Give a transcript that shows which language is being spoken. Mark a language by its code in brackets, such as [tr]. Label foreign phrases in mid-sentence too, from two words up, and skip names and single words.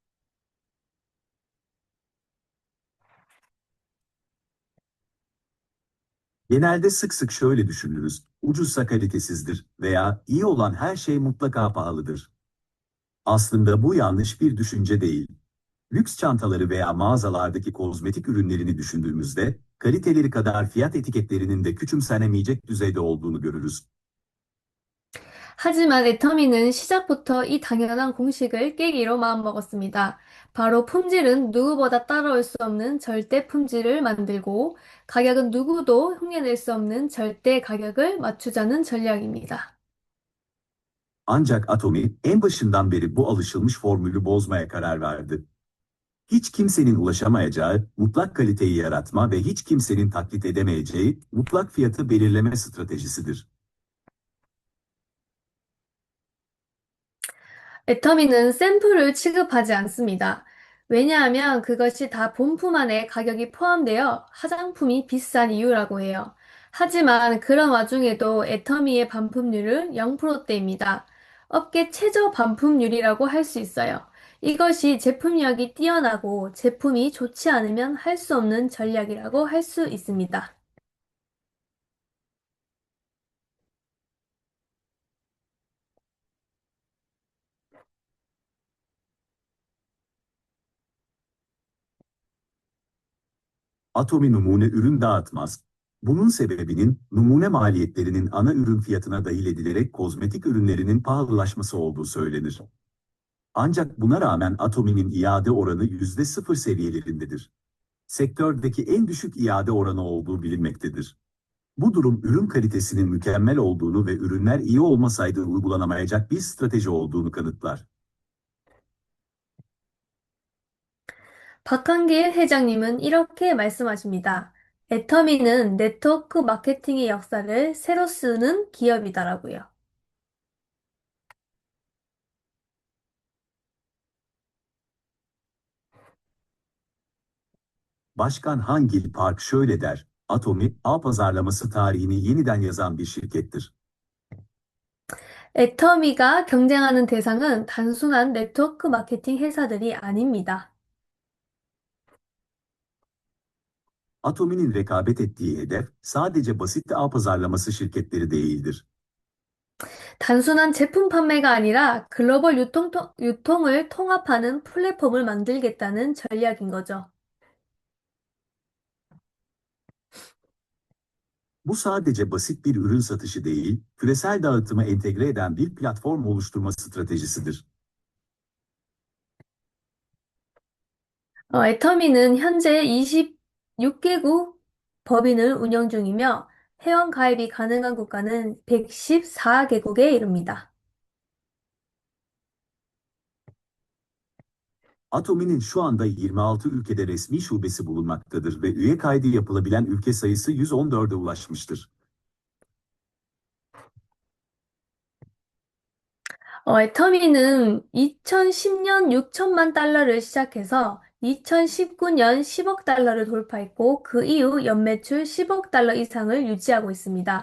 [tr] Genelde sık sık şöyle düşünürüz: ucuzsa kalitesizdir veya iyi olan her şey mutlaka pahalıdır. Aslında bu yanlış bir düşünce değil. Lüks çantaları veya mağazalardaki kozmetik ürünlerini düşündüğümüzde, kaliteleri kadar fiyat etiketlerinin de küçümsenemeyecek düzeyde olduğunu görürüz. [ko] 하지만 애터미는 시작부터 이 당연한 공식을 깨기로 마음먹었습니다. 바로 품질은 누구보다 따라올 수 없는 절대 품질을 만들고 가격은 누구도 흉내낼 수 없는 절대 가격을 맞추자는 전략입니다. [tr] Ancak Atomi en başından beri bu alışılmış formülü bozmaya karar verdi. Hiç kimsenin ulaşamayacağı mutlak kaliteyi yaratma ve hiç kimsenin taklit edemeyeceği mutlak fiyatı belirleme stratejisidir. [ko] 애터미는 샘플을 취급하지 않습니다. 왜냐하면 그것이 다 본품 안에 가격이 포함되어 화장품이 비싼 이유라고 해요. 하지만 그런 와중에도 애터미의 반품률은 0%대입니다. 업계 최저 반품률이라고 할 수 있어요. 이것이 제품력이 뛰어나고 제품이 좋지 않으면 할 수 없는 전략이라고 할 수 있습니다. [tr] Atomi numune ürün dağıtmaz. Bunun sebebinin numune maliyetlerinin ana ürün fiyatına dahil edilerek kozmetik ürünlerinin pahalılaşması olduğu söylenir. Ancak buna rağmen Atomi'nin iade oranı %0 seviyelerindedir. Sektördeki en düşük iade oranı olduğu bilinmektedir. Bu durum ürün kalitesinin mükemmel olduğunu ve ürünler iyi olmasaydı uygulanamayacak bir strateji olduğunu kanıtlar. [ko] 박한길 회장님은 이렇게 말씀하십니다. 애터미는 네트워크 마케팅의 역사를 새로 쓰는 기업이다라고요. [tr] Başkan Hangil Park şöyle der: Atomi, ağ pazarlaması tarihini yeniden yazan bir şirkettir. [ko] 애터미가 경쟁하는 대상은 단순한 네트워크 마케팅 회사들이 아닙니다. [tr] Atomi'nin rekabet ettiği hedef sadece basit ağ pazarlaması şirketleri değildir. [ko] 단순한 제품 판매가 아니라 글로벌 유통을 통합하는 플랫폼을 만들겠다는 전략인 거죠. [tr] Bu sadece basit bir ürün satışı değil, küresel dağıtımı entegre eden bir platform oluşturma stratejisidir. [ko] 애터미는 현재 26개국 법인을 운영 중이며 회원 가입이 가능한 국가는 114개국에 이릅니다. [tr] Atomi'nin şu anda 26 ülkede resmi şubesi bulunmaktadır ve üye kaydı yapılabilen ülke sayısı 114'e ulaşmıştır. [ko] 애터미는 2010년 6천만 달러를 시작해서 2019년 10억 달러를 돌파했고 그 이후 연매출 10억 달러 이상을 유지하고 있습니다.